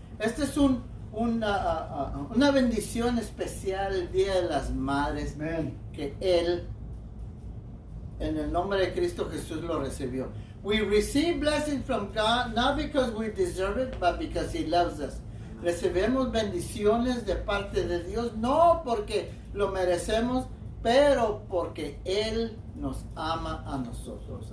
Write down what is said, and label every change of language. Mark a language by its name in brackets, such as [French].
[Spanish] Este es una bendición especial el Día de las Madres. Amen. Que él en el nombre de Cristo Jesús lo recibió. [English] We receive blessings from God not because we deserve it, but because He loves us. [Spanish] Recibimos bendiciones de parte de Dios no porque lo merecemos, pero porque Él nos ama a nosotros.